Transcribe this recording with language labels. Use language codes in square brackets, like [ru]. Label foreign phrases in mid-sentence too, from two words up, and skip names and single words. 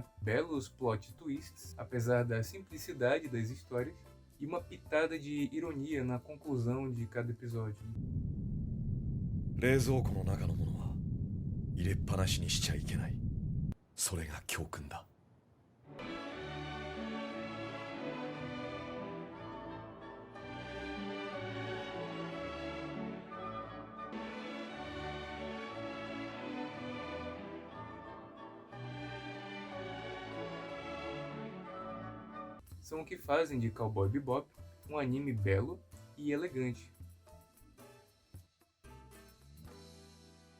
[pt] Belos [en] plot twists, [pt] apesar da simplicidade das histórias, e uma pitada de ironia na conclusão de cada episódio. [ja] 冷蔵庫の中のものは入れっぱなしにしちゃいけない。それが教訓だ。 [pt] São o que fazem de Cowboy Bebop um anime belo e elegante.